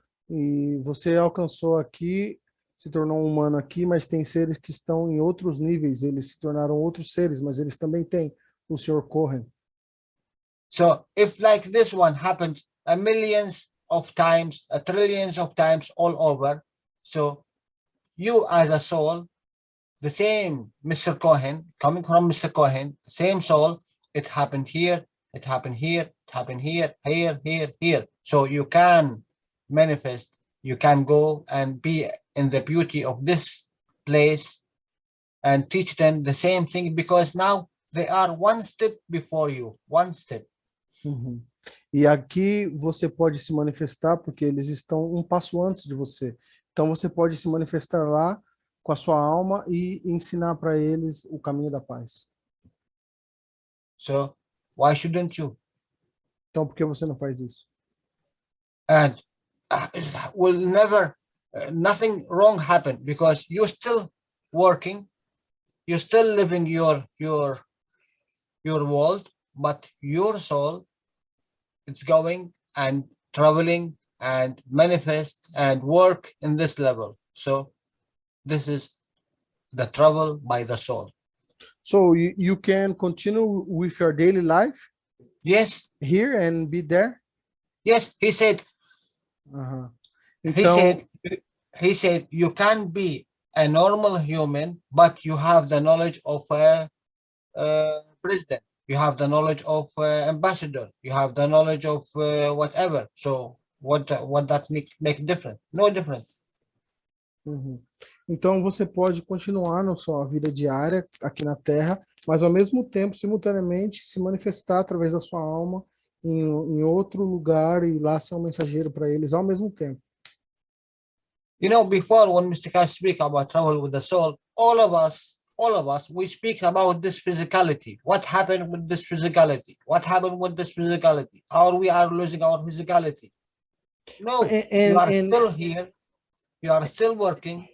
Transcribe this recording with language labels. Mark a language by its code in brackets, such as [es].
[pt] E você alcançou aqui, se tornou um humano aqui, mas tem seres que estão em outros níveis, eles se tornaram outros seres, mas eles também têm o Sr. Cohen. [en] So if like this one happened a millions of times, a trillions of times all over, so you as a soul, the same Mr. Cohen, coming from Mr. Cohen, same soul, it happened here, it happened here, it happened here, here. So you can manifest, you can go and be in the beauty of this place and teach them the same thing, because now they are one step before you, one step. Uhum. [pt] E aqui você pode se manifestar porque eles estão um passo antes de você. Então você pode se manifestar lá com a sua alma e ensinar para eles o caminho da paz. [en] So why shouldn't you? [pt] Então por que você não faz isso? [en] And will never, nothing wrong happen, because you're still working, you're still living your world, but your soul, it's going and traveling and manifest and work in this level. So this is the travel by the soul. So you can continue with your daily life Yes, here and be there? yes, he said, Aham. he [pt] Então, [en] said you can be a normal human, but you have the knowledge of a president, you have the knowledge of ambassador, you have the knowledge of whatever. So what that make different? No different. uhum. [pt] Então você pode continuar na sua vida diária aqui na Terra, mas ao mesmo tempo, simultaneamente, se manifestar através da sua alma em outro lugar e lá ser um mensageiro para eles ao mesmo tempo. [en] You know, before when Mr. Kash speak about travel with the soul, all of us, we speak about this physicality. What happened with this physicality? What happened with this physicality? How we are losing our physicality? No, you are still here. You are still working.